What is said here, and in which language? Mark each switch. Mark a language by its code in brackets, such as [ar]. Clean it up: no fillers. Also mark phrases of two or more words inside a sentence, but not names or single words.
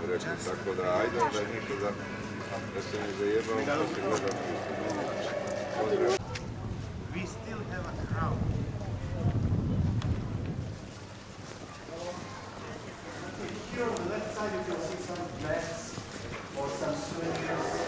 [sr] tako da ajde onda nešto da se ne zajebamo, da se gledamo. Pozdrav. [en] We still have a crowd. Here on the left side you can see some flags or some souvenirs.